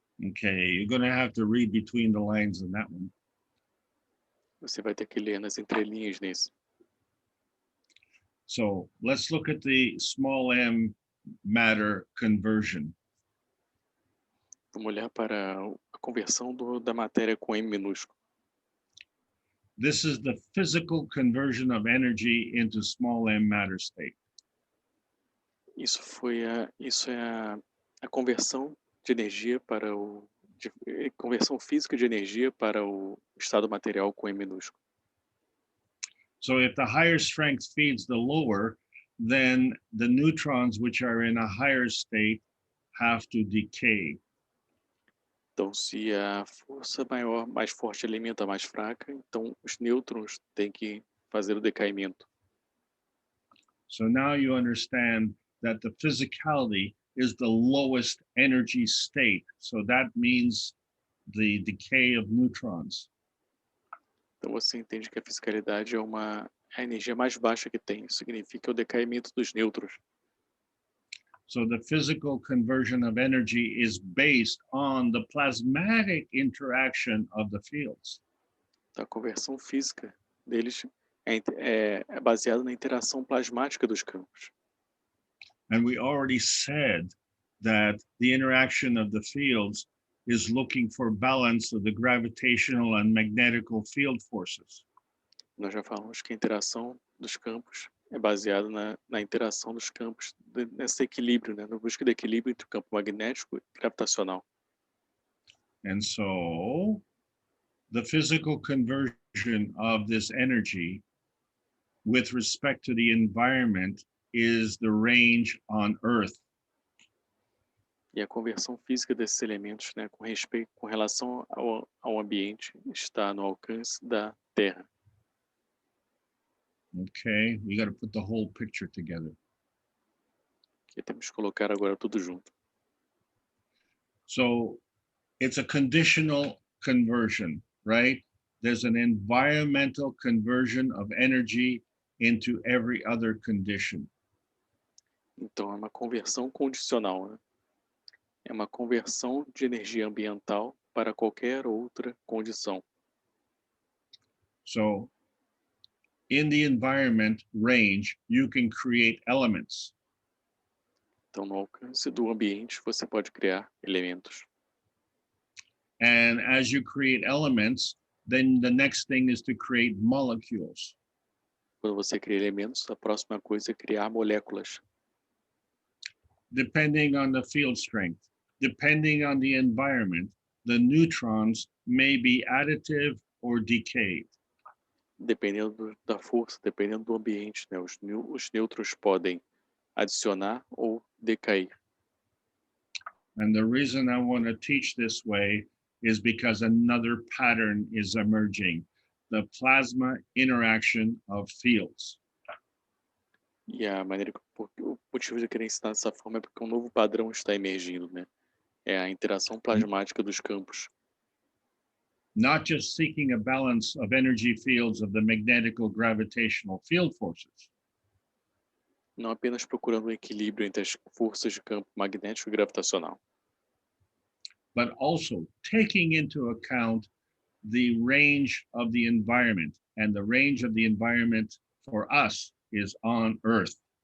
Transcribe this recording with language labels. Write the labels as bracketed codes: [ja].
[en] Okay, you're going to have to read between the lines on that one. [pt] Você vai ter que ler nas entrelinhas nesse. [en] So let's look at the small m matter conversion. [pt] Vamos olhar para a conversão da matéria com M minúsculo. [en] This is the physical conversion of energy into small m matter state. [pt] Isso é a conversão de energia para conversão física de energia para o estado material com M minúsculo. [en] So if the higher strength feeds the lower, then the neutrons which are in a higher state have to decay. [pt] Então, se a força maior, mais forte alimenta a mais fraca, então os nêutrons têm que fazer o decaimento. [en] So now you understand that the physicality is the lowest energy state. So that means the decay of neutrons. [pt] Então você entende que a fisicalidade é a energia mais baixa que tem. Isso significa o decaimento dos nêutrons. [en] So the physical conversion of energy is based on the plasmatic interaction of the fields. [pt] Então, a conversão física deles é baseada na interação plasmática dos campos. [en] And we already said that the interaction of the fields is looking for balance of the gravitational and magnetical field forces. [pt] Nós já falamos que a interação dos campos é baseada na interação dos campos, nesse equilíbrio, né? Na busca de equilíbrio entre o campo magnético e gravitacional. [en] And so the physical conversion of this energy with respect to the environment is the range on Earth. [pt] E a conversão física desses elementos, né, com relação ao ambiente, está no alcance da Terra. [en] Okay, we got to put the whole picture together. [pt] Que temos que colocar agora tudo junto. [en] So it's a conditional conversion, right? There's an environmental conversion of energy into every other condition. [pt] Então é uma conversão condicional, né? É uma conversão de energia ambiental para qualquer outra condição. [en] So in the environment range, you can create elements. [pt] Então, no alcance do ambiente, você pode criar elementos. [en] And as you create elements, then the next thing is to create molecules. [pt] Quando você cria elementos, a próxima coisa é criar moléculas. [en] Depending on the field strength, depending on the environment, the neutrons may be additive or decayed. [pt] Dependendo da força, dependendo do ambiente, né? Os nêutrons podem adicionar ou decair. [en] And the reason I want to teach this way is because another pattern is emerging, the plasma interaction of fields. [pt] E a maneira o motivo de eu querer ensinar dessa forma é porque um novo padrão está emergindo, né? É a interação plasmática dos campos. [en] Not just seeking a balance of energy fields of the magnetical gravitational field forces, [pt] Não apenas procurando um equilíbrio entre as forças de campo magnético e gravitacional, [en] but also taking into account the range of the environment. And the range of the environment for us is on Earth.